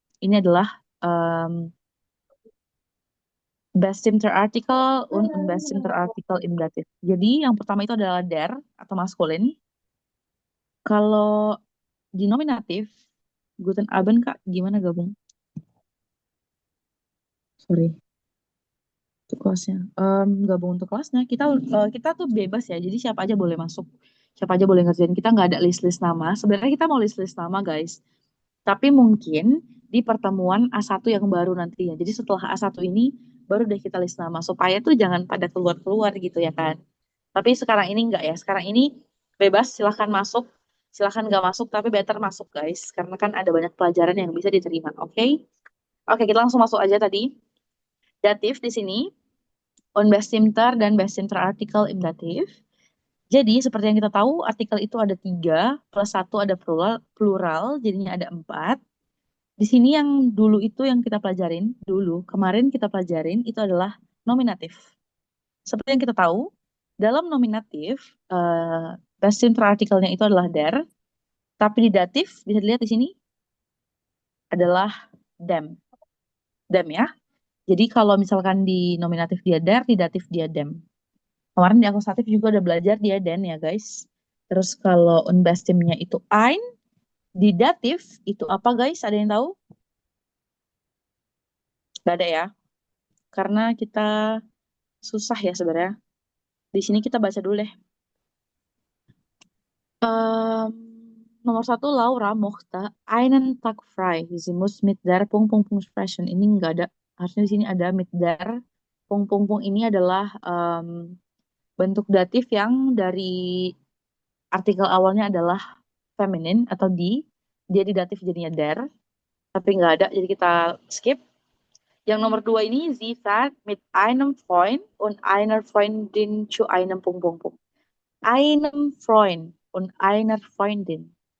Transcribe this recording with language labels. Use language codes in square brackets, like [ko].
[id] Ini adalah [de] bestimmter Artikel und unbestimmter Artikel im Dativ. [id] Jadi yang pertama itu adalah der atau maskulin. Kalau di nominatif, [de] Guten Abend [id] Kak, gimana gabung? Sorry, untuk kelasnya. Gabung untuk kelasnya, kita tuh bebas ya, jadi siapa aja boleh masuk. Siapa aja boleh ngerjain, kita nggak ada list-list nama. Sebenarnya kita mau list-list nama guys. Tapi mungkin di pertemuan A1 yang baru nantinya. Jadi setelah A1 ini, baru deh kita list nama. Supaya tuh jangan pada keluar-keluar gitu ya kan. Tapi sekarang ini enggak ya. Sekarang ini bebas, silahkan masuk. Silahkan nggak masuk, tapi better masuk guys. Karena kan ada banyak pelajaran yang bisa diterima, oke? Oke, kita langsung masuk aja tadi. Datif di sini, [de] unbestimmter [id] dan [de] bestimmter Artikel im Dativ. [id] Jadi, seperti yang kita tahu, artikel itu ada 3, plus 1 ada plural, jadinya ada 4. Di sini yang dulu itu yang kita pelajarin, kemarin kita pelajarin, itu adalah nominatif. Seperti yang kita tahu, dalam nominatif, bestimmter artikelnya itu adalah der, tapi di datif, bisa dilihat di sini, adalah dem. Dem ya. Jadi kalau misalkan di nominatif dia der, di datif dia dem. Kemarin di akusatif juga udah belajar dia den ya guys. Terus kalau unbestimmnya itu ein, di datif itu apa guys? Ada yang tahu? Gak ada ya. Karena kita susah ya sebenarnya. Di sini kita baca dulu deh. Nomor 1, [de] Laura mochte einen Tag frei. Sie muss mit der ... sprechen. [id] Ini nggak ada. Harusnya di sini ada mit der ... Ini adalah bentuk datif yang dari artikel awalnya adalah feminin atau di. Dia di datif jadinya der. Tapi nggak ada, jadi kita skip. Yang nomor 2 ini, [de] sie fährt mit einem Freund und einer Freundin zu einem ... Einem Freund und einer Freundin.